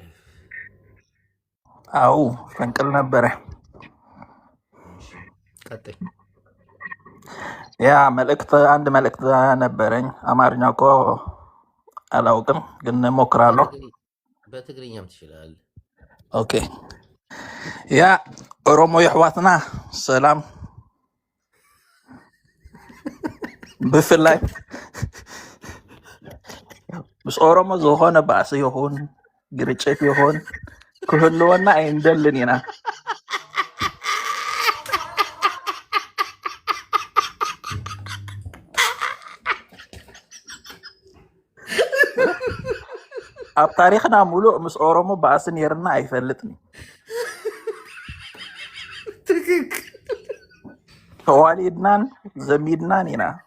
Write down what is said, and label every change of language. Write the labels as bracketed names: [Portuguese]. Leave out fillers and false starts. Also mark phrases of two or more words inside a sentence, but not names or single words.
[Amharic] አው ፈንቅል ነበረ። ቀጥይ። ያ አንድ መልእክት ነበረኝ። አማርኛ እኮ አላውቅም ግን እሞክራለሁ። በትግርኛም ትችላለህ። [Tigrinya] ኦኬ። ያ ኦሮሞ የሕዋትና ሰላም ብፍላይ ምስ ኦሮሞ ዝኾነ ባእሲ ይኹን ግርጭት ይኹን ክህልወና ኣይንደልን ኢና። ኣብ ታሪክና ሙሉእ ምስ ኦሮሞ ባእሲ ነርና ኣይፈልጥኒ። ተዋሊድናን ዘሚድናን ኢና።